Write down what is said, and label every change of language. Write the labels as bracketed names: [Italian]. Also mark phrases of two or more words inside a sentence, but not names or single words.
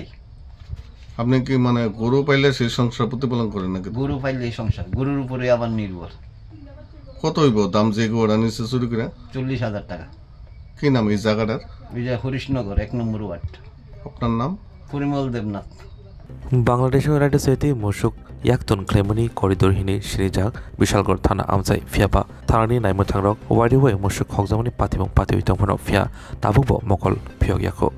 [Bangla] আপনি কি মানে গরু পাইলে সেই সংসার প্রতিপালন করেন নাকি গরু পাইলে এই সংসার গরুর উপরে আবার নির্ভর কত হইব দাম যে গরু আনিছে চুরি করে 40,000 টাকা কি নাম এই জায়গাটার বিজয় হরিশনগর 1 নম্বর ওয়ার্ড আপনার নাম পরিমল দেবনাথ [Kok Borok] बांग्लादेश रायजो सहित मुसुक याक्तन क्लेमनि करिडोर हिनि सिरिजाक बिशालगर थाना आमजाय फियाबा थानानि नायमो थांरक वाइडिवे मुसुक खगजामनि पातिबं पातिबै तंफनो फिया ताबुबो मकल फियक याखो